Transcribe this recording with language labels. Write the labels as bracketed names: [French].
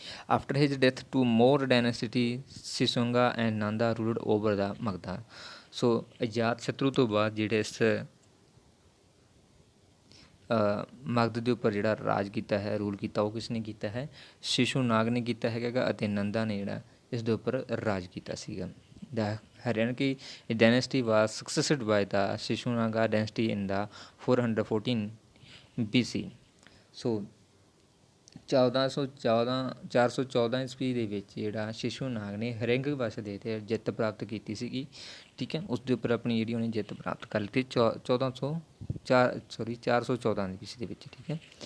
[English] After his death two more dynasty Shishunaga and Nanda ruled over the Magadha. [Punjabi] ਸੋ ਅਜਾਤ ਸ਼ਤਰੂ ਤੋਂ ਬਾਅਦ ਜਿਹੜੇ ਇਸ ਮਗਧ ਦੇ ਉੱਪਰ ਜਿਹੜਾ ਰਾਜ ਕੀਤਾ ਹੈ, ਰੂਲ ਕੀਤਾ, ਉਹ ਕਿਸ ਨੇ ਕੀਤਾ ਹੈ, ਸ਼ਿਸ਼ੂਨਾਗ ਨੇ ਕੀਤਾ ਹੈਗਾ ਅਤੇ ਨੰਦਾ ਨੇ ਜਿਹੜਾ ਇਸ ਦੇ ਉੱਪਰ ਰਾਜ ਕੀਤਾ ਸੀਗਾ। [English] The Haryana dynasty was succeeded by the Shishunaga dynasty in the 414 BC। [Punjabi] ਸੋ 414 ਈਸਵੀ ਦੇ ਵਿੱਚ ਜਿਹੜਾ ਸ਼ਿਸ਼ੂਨਾਗ ਨੇ ਹਰਿੰਗ ਵੰਸ਼ ਦੇ 'ਤੇ ਜਿੱਤ ਪ੍ਰਾਪਤ ਕੀਤੀ ਸੀਗੀ, ਠੀਕ ਹੈ। ਉਸ ਦੇ ਉੱਪਰ ਆਪਣੀ ਜਿਹੜੀ ਉਹਨੇ ਜਿੱਤ ਪ੍ਰਾਪਤ ਕਰ ਲਿੱਤੀ 414 BC ਦੇ ਵਿੱਚ, ਠੀਕ ਹੈ।